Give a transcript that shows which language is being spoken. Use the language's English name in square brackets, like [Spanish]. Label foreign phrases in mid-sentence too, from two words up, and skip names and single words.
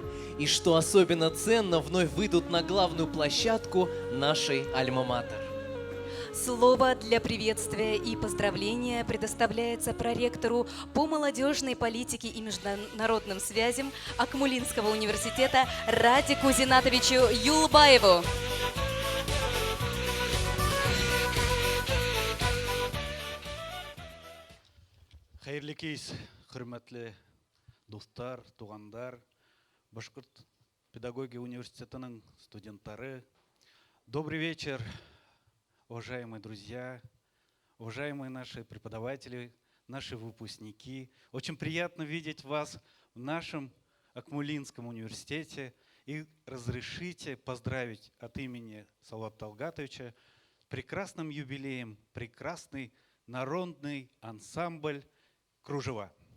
[Russian] И что особенно ценно, вновь выйдут на главную площадку нашей альма-матер. Слово для приветствия и поздравления предоставляется проректору по молодежной политике и международным связям Акмулинского университета Радику Зинатовичу Юлбаеву. [Bashkir] Хайырлы кез, хөрмәтле достар, тугандар, Башкорт педагогия университетының студенттары. [Russian] Добрый вечер, уважаемые друзья, уважаемые наши преподаватели, наши выпускники. Очень приятно видеть вас в нашем Акмулинском университете. И разрешите поздравить от имени Салавата Талгатовича с прекрасным юбилеем, прекрасный народный ансамбль «Кружева».